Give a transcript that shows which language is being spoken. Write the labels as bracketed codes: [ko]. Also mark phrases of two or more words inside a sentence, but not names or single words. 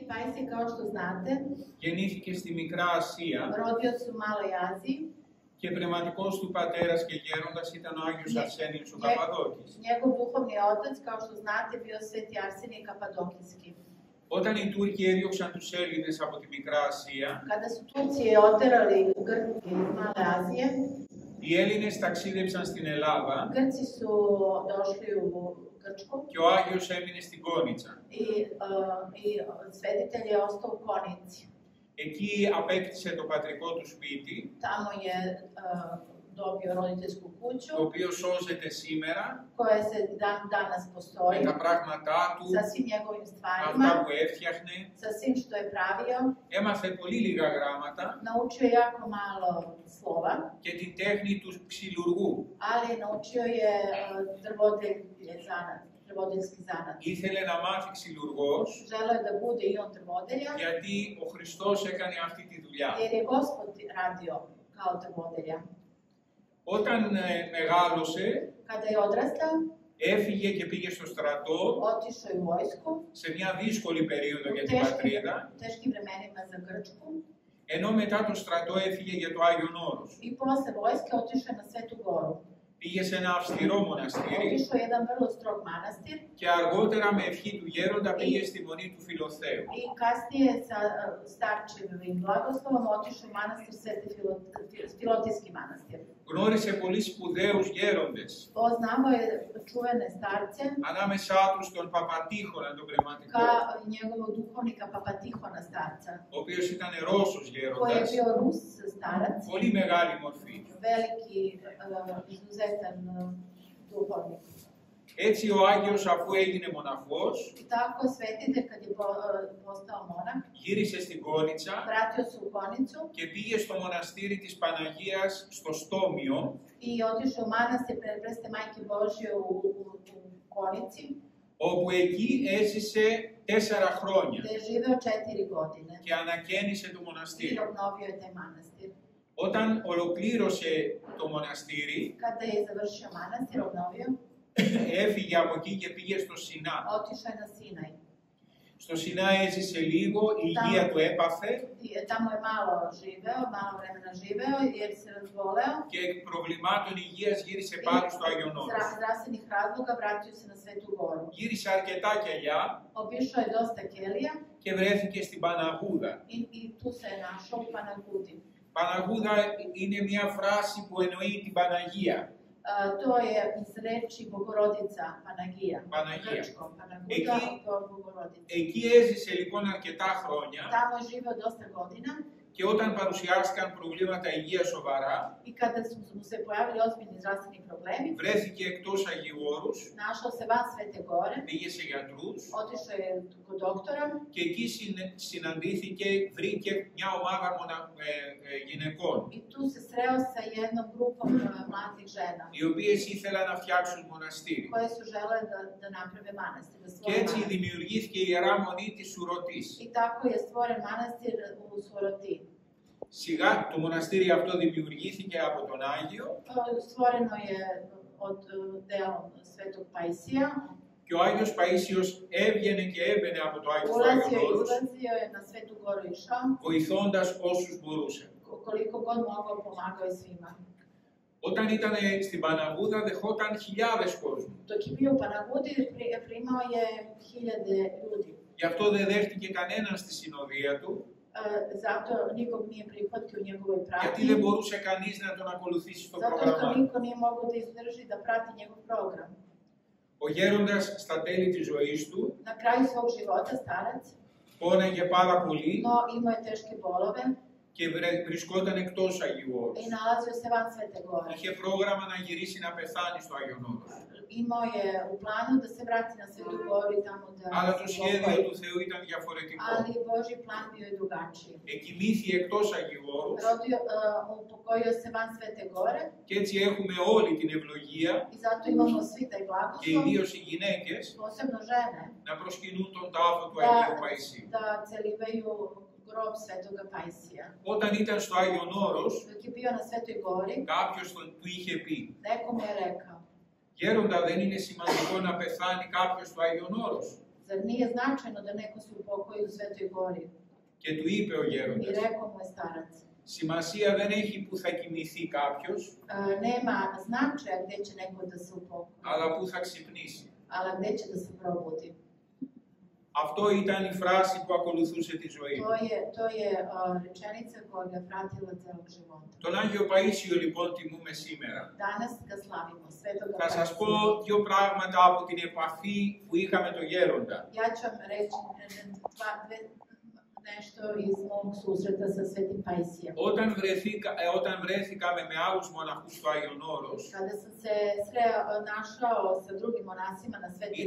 [sr] Pajsije, kao što znate, [el] γεννήθηκε στη Μικρά Ασία [sr] rodio se u Maloj Aziji. [el] και πνευματικός του πατέρας και γέροντας ήταν ο Άγιος Αρσένιος ο Καπαδόκης. [sr] Njegov duhovni otac, kao što znate, bio Sveti Arsenije Kapadokijski. [el] Όταν οι Τούρκοι έδιωξαν τους Έλληνες από τη Μικρά Ασία, [sr] Kada su Turci oterali Grke iz Male Azije, [el] οι Έλληνες ταξίδεψαν στην Ελλάδα [sr] Grci su došli u Grčku [el] και ο Άγιος έμεινε στην Κόνιτσα. [sr] i svetitelj je ostao u Konici. [el] Εκεί απέκτησε το πατρικό του σπίτι, [sr] Tamo je dobio roditeljsku kuću, [el] το οποίο σώζεται σήμερα [sr] koja se danas postoji, [el] με τα πράγματά του, [sr] sa svim njegovim [el] αυτά [sr] stvarima, [el] που έφτιαχνε. [sr] sa svim što je pravio. [el] Έμαθε πολύ λίγα γράμματα [sr] Naučio je jako malo slova, [el] και την τέχνη του ξυλουργού. [sr] ali naučio je drvodeljski zanat. [el] Ήθελε να μάθει ξυλουργός, [sr] Želeo je da bude i on drvodelja, [el] γιατί ο Χριστός έκανε αυτή τη δουλειά. [sr] jer je Gospod radio kao drvodelja. [el] Όταν μεγάλωσε, [sr] Kada je odrastao, [el] έφυγε και πήγε στο στρατό [sr] otišao je u vojsku, [el] σε μια δύσκολη περίοδο [sr] u [el] για την πατρίδα, [sr] teškim vremenima za Grčku, [el] ενώ μετά το στρατό έφυγε για το Άγιον Όρος. [sr] i posle vojske otišao je na Svetu Goru. [el] Πήγε σε ένα αυστηρό μοναστήρι [sr] Otišao je jedan vrlo strog manastir [el] και αργότερα με ευχή του γέροντα πήγε στη μονή του Φιλοθέου. [sr] i kasnije sa starčevim blagoslovom otišao u manastir Filotijski manastir. [el] Γνώρισε πολύ σπουδαίους γέροντες, [sr] Poznavao je čuvene starce, [el] ανάμεσά τους τον Παπατήχονα, τον πνευματικό, [sr] kao njegovog duhovnika Papatihona starca, [el] ο οποίος ήταν Ρώσος [sr] koji je [el] γέροντας, [sr] bio Rus starac, [el] πολύ μεγάλη μορφή. [sr] veliki, izuzetan duhovnik. [el] Έτσι ο Άγιος, αφού έγινε μοναχός, [sr] I tako svetitelj kad je postao monah, [el] γύρισε στην Κόνιτσα [sr] vratio se u Konicu [el] και πήγε στο μοναστήρι της Παναγίας στο Στόμιο, [sr] i otišao u manastir Preste Majke Božje u Konici, [el] όπου εκεί έζησε 4 χρόνια [sr] gde je živeo 4 godine [el] και ανακαίνισε το [sr] i [el] μοναστήριο. [sr] obnovio je taj manastir. [el] Όταν ολοκλήρωσε το μοναστήρι, [sr] Kada je završio manastir, obnovio, [el] έφυγε από εκεί και πήγε στο Σινά. [sr] otišao je na Sinaj. [el] Στο Σινά έζησε λίγο, η υγεία του έπαθε [sr] Tamo je malo vremena živeo jer se razboleo. [el] και εκ προβλημάτων υγείας γύρισε πάλι στο Άγιον Όρος. [sr] Zdravstvenih razloga vratio se na Svetu Goru. [el] Γύρισε αρκετά κελιά [sr] Obišao je dosta kelija [el] και βρέθηκε στην Παναγούδα. [sr] i tu se je našao u Panagudi. [el] Παναγούδα είναι μια φράση που εννοεί την Παναγία. [sr] To je iz reči Bogorodica, Panagija. [el] Παναγία. [sr] Grčko, Panaguda, to je Bogorodica. [el] Εκεί έζησε λοιπόν αρκετά χρόνια [sr] Tamo je živeo dosta godina [el] και όταν παρουσιάστηκαν προβλήματα υγείας σοβαρά, [sr] i kada mu se pojavili ozbiljni zdravstveni problemi, [el] βρέθηκε εκτός Αγίου Όρους, [sr] našao se van Svete Gore, [el] πήγε σε γιατρούς [sr] otišao je kod doktora [el] και εκεί συναντήθηκε, βρήκε μια ομάδα γυναικών, [sr] i tu se sreo sa jednom grupom mladih žena [el] οι οποίες ήθελαν να φτιάξουν μοναστήρι. [sr] koje su žele da naprave manastir, da [el] Και [sr] stvore [el] έτσι [sr] manastir. [el] δημιουργήθηκε η Ιερά Μονή της Σουρωτής. [sr] I tako je stvoren manastir u Suroti. [el] Σιγά το μοναστήρι αυτό δημιουργήθηκε από τον Άγιο [sr] Stvoreno je od delom Svetog Pajsija. [el] και ο Άγιος Παΐσιος έβγαινε και έμπαινε από το Άγιο [sr] Ulazio i [el] Όρος, [sr] izlazio je na Svetu Goru išao, [el] βοηθώντας όσους μπορούσε. [sr] koliko god mogao pomagao je svima. [el] Όταν ήταν στην Παναγούδα δεχόταν χιλιάδες κόσμου. [sr] Dok je bio u Panagudi, primao je 1000 ljudi. [el] Γι' αυτό δεν δέχτηκε κανέναν στη συνοδεία του, [sr] Zato nikog nije prihvatio u njegovoj [el] γιατί [sr] pratnji, [el] δεν μπορούσε κανείς να τον ακολουθήσει στο [sr] zato što [el] πρόγραμμα. [sr] niko nije mogao da izdrži da prati njegov program. [el] Ο γέροντας στα τέλη της ζωής του [sr] Na kraju svog života starac, [el] πόναγε πάρα πολύ [sr] no imao je teške bolove [el] και βρισκόταν εκτός Αγίου [sr] i [el] Όρους. [sr] nalazio se van Svete Gore. [el] Είχε πρόγραμμα να γυρίσει να πεθάνει στο Άγιον Όρος. [sr] Imao je u planu da se vrati na Svetu Goru i tamo da [el] Αλλά το [sr] se [el] σχέδιο [sr] upokoji. [el] του Θεού ήταν διαφορετικό. [sr] Ali Božji plan bio je drugačiji. [el] Εκοιμήθη εκτός Αγίου Όρους [sr] Upokojio se van Svete Gore [el] και έτσι έχουμε όλη την ευλογία [sr] i zato imamo svi taj [el] και [sr] blagoslov, [el] ιδίως οι γυναίκες [sr] posebno žene, [el] να προσκυνούν τον τάφο του Αγίου Παϊσίου. [sr] da celivaju grob Svetoga Pajsija. [el] Όταν ήταν στο Άγιον Όρος, [sr] Dok je bio na Svetoj Gori, [el] κάποιος του είχε πει: [sr] neko mu je rekao, [el] Γέροντα, δεν είναι σημαντικό να πεθάνει κάποιος στο Άγιον Όρος? [sr] Zar nije značajno da neko se upokoji u Svetoj Gori? [el] Και του είπε ο [sr] I [el] γέροντας, [sr] rekao mu je starac, [el] σημασία δεν έχει που θα κοιμηθεί κάποιος, [sr] nema značaja gdje će neko da se upokoji, [el] αλλά που θα ξυπνήσει. [sr] ali gdje će da se probudi. [el] Αυτό ήταν η φράση που ακολουθούσε τη ζωή. [sr] To je rečenica koja ga pratila celog života. [el] Τον Άγιο Παΐσιο λοιπόν τιμούμε σήμερα. [sr] Danas ga slavimo, Svetoga [el] Θα σας πω [sr] Paisija. [el] δύο πράγματα από την επαφή που είχαμε το γέροντα. [sr] Ja ću vam reći nešto iz mog susreta sa Svetim Paisijom. [el] Όταν βρέθηκαμε με άλλους μοναχούς στο Άγιον Όρος, [sr] Kada sam se našao sa drugim monasima na Svetoj